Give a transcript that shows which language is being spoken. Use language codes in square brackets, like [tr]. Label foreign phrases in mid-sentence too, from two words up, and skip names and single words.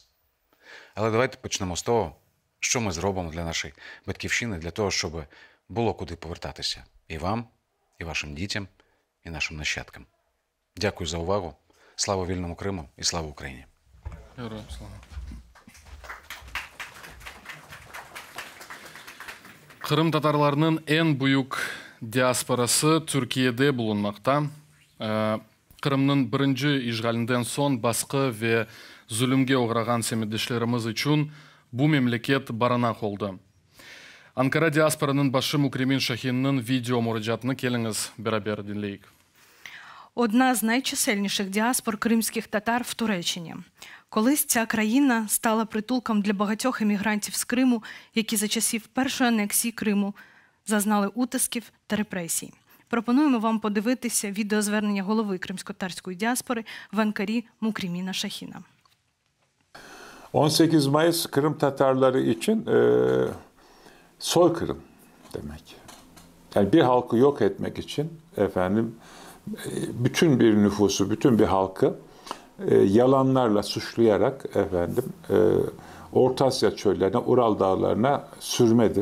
[uk] Але давайте почнемо з того, що ми зробимо для нашої батьківщини, для того, щоб було куди повертатися і вам, і вашим дітям, і нашим нащадкам. Дякую за увагу. Слава вільному Криму і слава Україні! Героям слава. [crh] Кырым татарларының en büyük диаспорасы Türkiye'de bulunmakta. Kırım'ın birinci işgalinden son baskı ve zulümge uğragan semidişlerimiz için bu memleket barınak oldu. Ankara diasporanın başı Mukremin Şahin'nin video müracaatını keliniz beraber dinleyik. [uk] Одна з найчисельніших діаспор кримських татар в Туреччині. Колись ця країна стала притулком для багатьох емігрантів з Криму, які за часів першої анексії Криму зазнали утисків та репресій. Пропонуємо вам подивитися відеозвернення голови кримськотатарської діаспори в Анкарі Mukrimina Şahin'a. [tr] 18 Mayıs Kırım Tatarları için soykırım demek. Yani bir halkı yok etmek için bütün bir nüfusu, bütün bir halkı yalanlarla suçlayarak Orta Asya çöllerine, Ural dağlarına sürmedir.